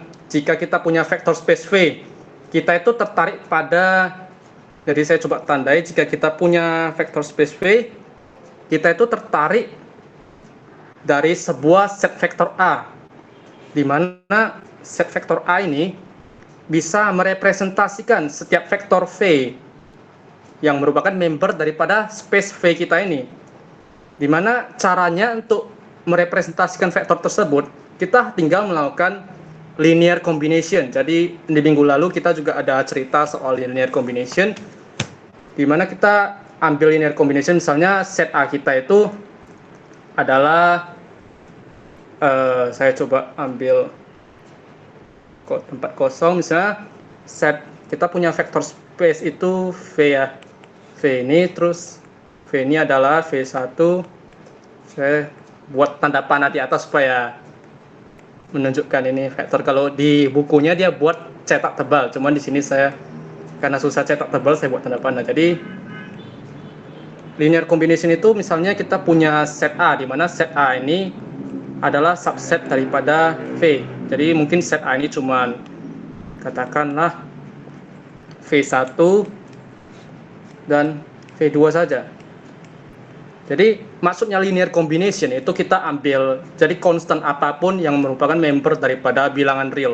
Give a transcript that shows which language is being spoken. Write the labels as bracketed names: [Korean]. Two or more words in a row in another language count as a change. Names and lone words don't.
[Indonesian] jika kita punya [English] vector space [Indonesian] V, kita itu tertarik pada, jadi saya coba tandai, jika kita punya [English] vector space [Indonesian] V, kita itu tertarik dari sebuah set vektor A, di mana set vektor A ini bisa merepresentasikan setiap vektor V yang merupakan member daripada space V kita ini. Di mana caranya untuk merepresentasikan vektor tersebut, kita tinggal melakukan [English] linear combination. [Indonesian] Jadi di minggu lalu kita juga ada cerita soal [English] linear combination, [Indonesian] di mana kita ambil [English] linear combination, [Indonesian] misalnya set A kita itu adalah saya coba ambil tempat kosong, misalnya set kita punya [English] vector space [Indonesian] itu V ya, V ini, terus V ini adalah V1. Saya buat tanda panah di atas supaya menunjukkan ini vektor. Kalau di bukunya dia buat cetak tebal, cuman di sini saya karena susah cetak tebal, saya buat tanda panah. Jadi [English] linear combination [Indonesian] itu misalnya kita punya set A, di mana set A ini adalah subset daripada V. Jadi mungkin set A ini cuman katakanlah V1 dan V2 saja. Jadi maksudnya [English] linear combination [Indonesian] itu kita ambil jadi konstan apapun yang merupakan member daripada bilangan real.